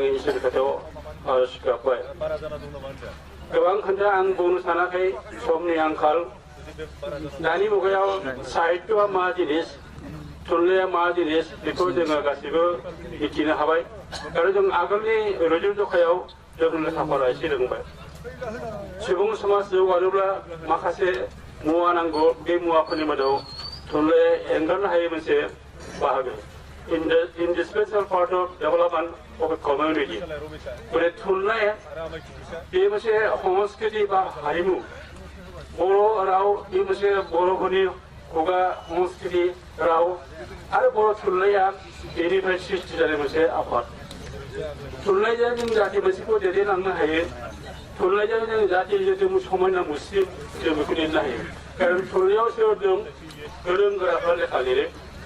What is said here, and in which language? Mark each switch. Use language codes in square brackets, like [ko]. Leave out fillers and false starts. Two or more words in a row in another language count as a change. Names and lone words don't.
[brx] इसोरनि खाथियाव आरज गाबबाय गोबां खोथा आं बुंनो सानाखै समनि आंखाल दानि मुगायाव साहित्यआ मा जिनिस थुनलाइया मा जिनिस बेखौ जोङो गासैबो मिथिनो हाबाय आरो जों आगोलनि रुजु जखायाव जों लेखा फरा एसे रोंबाय सुबुं समाज जौगानोब्ला माखासे मुवा नांगौ बे मुवाफोरनि मादाव थुनलाइया एंगारनो हायै मोनसे बाहागो [en] indispensable part of development of a community [brx] माने थुनलाइ बे मोनसे संस्कृति बा हारिमु बर' राव बे मोनसे बर'फोरनि खुगा संस्कृति राव आरो बर' थुनलाइया बेनिफ्राय सृष्टि जानाय मोनसे आफाद थुनलाइजों जों जाति मोनसेखौ दैदेनलांनो हायो थुनलाइजों जों जाति जों समायना मुस्रि जों बेखौ लिरनो हायो कारण थुनलाइयाव सोर दं गोरों गोराफोरा लेखा लिरो